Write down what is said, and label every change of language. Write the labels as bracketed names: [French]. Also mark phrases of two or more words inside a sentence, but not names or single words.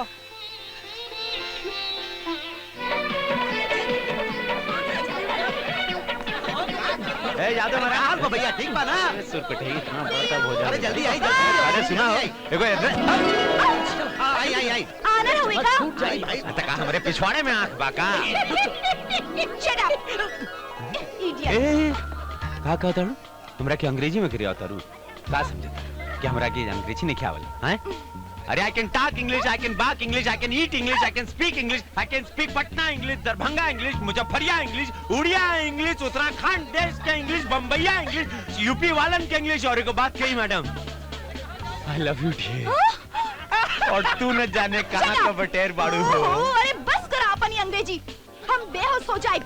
[Bhojpuri] ए यादव महाराज हाल को भैया ठीक बा ना? सुरकटे इतना बड़ा हो जा। अरे जल्दी आई अरे सुना हो देखो आई आई आई आना होएगा। तक हमारे पिछवाड़े में आंख बाका। [English] Shut up, idiot. [Bhojpuri] ए का कहता हूं हमरा के अंग्रेजी में करिया तारू का समझे कि हमरा के अंग्रेजी नहीं खावल हैं? [English] अरे I can talk English, I can bak English, I can eat English, I can speak English, I can speak Patna English, Darbhanga English, Muzaffaria English, Oriya English, Uttarakhand [Bhojpuri] देश के [English] English, Bambaiya English, UP [Bhojpuri] वालन के [English] इंग्लिश। [Bhojpuri] और एक बात कही मैडम [English] I love you dear. [Bhojpuri] और तू न जाने कहां का बटेर बाड़ू हो। अरे बस कर अपनी अंग्रेजी, हम बेहोश हो जाए।